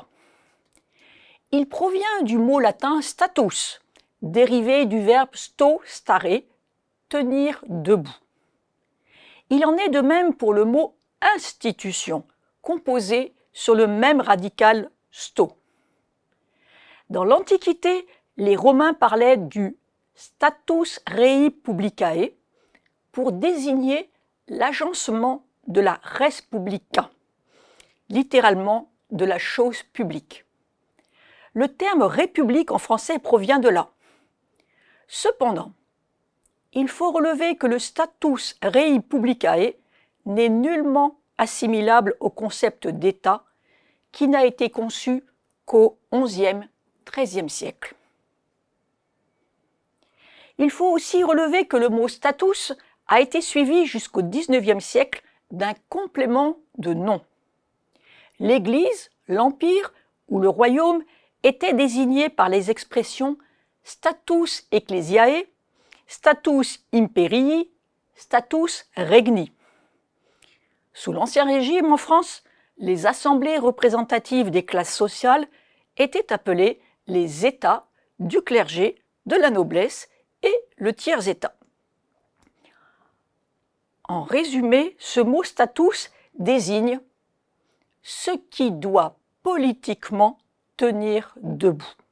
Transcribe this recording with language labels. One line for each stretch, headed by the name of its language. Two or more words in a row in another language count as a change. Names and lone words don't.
French: Il provient du mot latin « status », dérivé du verbe «
Latin: sto stare
French: », tenir debout. Il en est de même pour le mot « institution », composé sur le même radical « sto ». Dans l'Antiquité, les Romains parlaient du «
Latin: status rei publicae
French: » pour désigner l'agencement de la
Latin: res publica,
French: littéralement de la chose publique. Le terme république en français provient de là. Cependant, il faut relever que le
Latin: status rei publicae
French: n'est nullement assimilable au concept d'État qui n'a été conçu qu'au XIe, XIIIe siècle. Il faut aussi relever que le mot status a été suivi jusqu'au XIXe siècle d'un complément de nom. L'Église, l'Empire ou le Royaume étaient désignés par les expressions
Latin: status ecclesiae, status imperii, status regni.
French: Sous l'Ancien Régime en France, les assemblées représentatives des classes sociales étaient appelées les États du clergé, de la noblesse et le tiers-État. En résumé, ce mot status désigne ce qui doit politiquement tenir debout.